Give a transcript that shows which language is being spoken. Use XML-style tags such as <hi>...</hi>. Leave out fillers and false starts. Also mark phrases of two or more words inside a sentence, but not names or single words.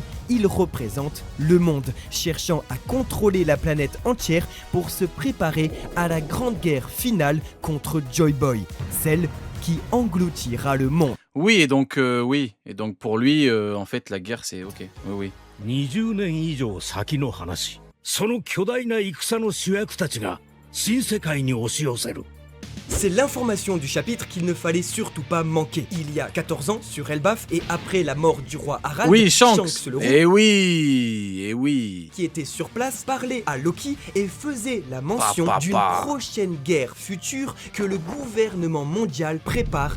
<fr>Il représente le monde, cherchant à contrôler la planète entière pour se préparer à la grande guerre finale contre Joy Boy, celle qui engloutira le monde. Oui, et donc pour lui, en fait, la guerre, c'est ok. Oui.</fr> <ja>20 年以上先の話。その巨大な戦の主役たちが新世界に押し寄せる。</ja> <fr>C'est l'information du chapitre qu'il ne fallait surtout pas manquer. Il y a 14 ans, sur Elbaf, et après la mort du roi Harald, Oui, Shanks le roi, Eh oui qui était sur place, parlait à Loki et faisait la mention d'une prochaine guerre future que le gouvernement mondial prépare</fr>